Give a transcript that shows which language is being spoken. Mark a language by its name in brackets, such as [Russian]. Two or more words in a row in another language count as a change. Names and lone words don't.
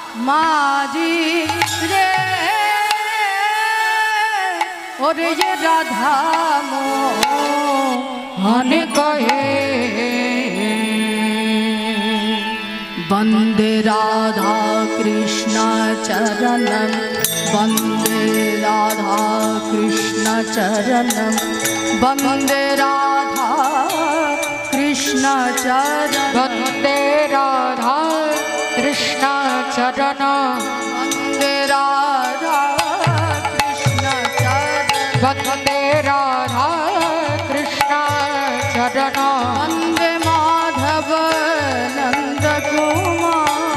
[Bangla] মাঝি রে ওরে যে রাধা মোহন কহে [Sanskrit] বন্দে রাধা কৃষ্ণ চরণম বন্দে রাধা কৃষ্ণ চরণম বন্দে রাধা কৃষ্ণ চরণ वन्दे राधा कृष्ण चरण वन्दे राधा कृष्ण चरण वन्दे राधा कृष्ण चरण वन्दे माधव नंद कुमार